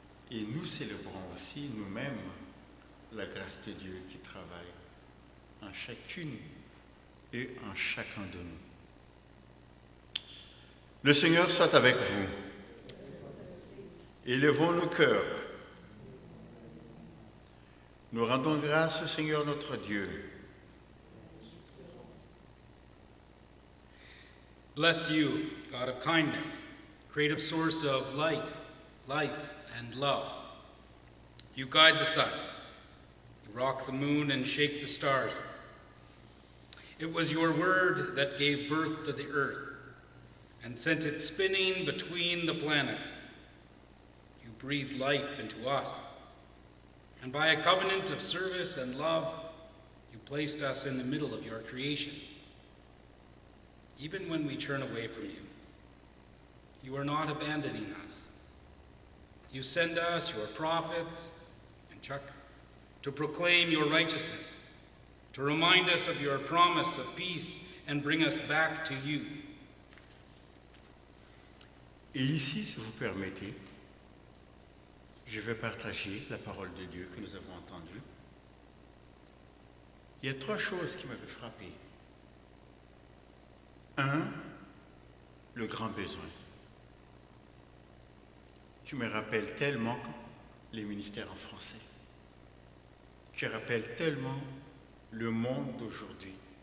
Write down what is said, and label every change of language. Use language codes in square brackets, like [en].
[fr] Et nous célébrons aussi nous-mêmes la grâce de Dieu qui travaille en chacune et en chacun de nous. Le Seigneur soit avec vous. Élevons nos cœurs. Nous rendons grâce au Seigneur notre Dieu. [en] Blessed you, God of kindness, creative source of light, life, and love. You guide the sun, you rock the moon and shake the stars. It was your word that gave birth to the earth and sent it spinning between the planets. You breathed life into us. And by a covenant of service and love, you placed us in the middle of your creation. Even when we turn away from you, you are not abandoning us. You send us your prophets and Chuck to proclaim your righteousness, to remind us of your promise of peace and bring us back to you. [fr] Et ici, si vous permettez, je vais partager la parole de Dieu que nous avons entendue. Il y a 3 choses qui m'avaient frappé. 1, le grand besoin, qui me rappelle tellement les ministères en français, qui rappelle tellement le monde d'aujourd'hui.